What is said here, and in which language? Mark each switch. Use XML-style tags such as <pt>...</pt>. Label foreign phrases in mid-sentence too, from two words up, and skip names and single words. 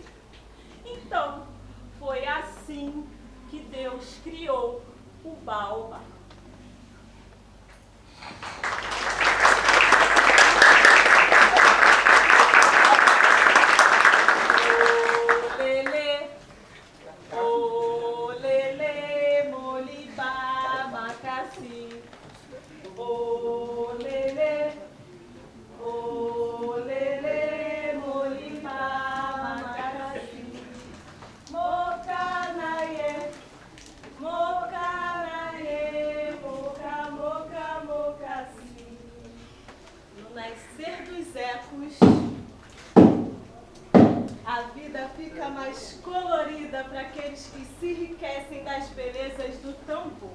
<pt>Então, foi assim que Deus criou o Baobá. O lele, molibá, macaci. O lele, molibá, macaci. Mocanaie. No nascer dos ecos, a vida fica mais colorida para aqueles que se enriquecem das belezas do tambor.</pt>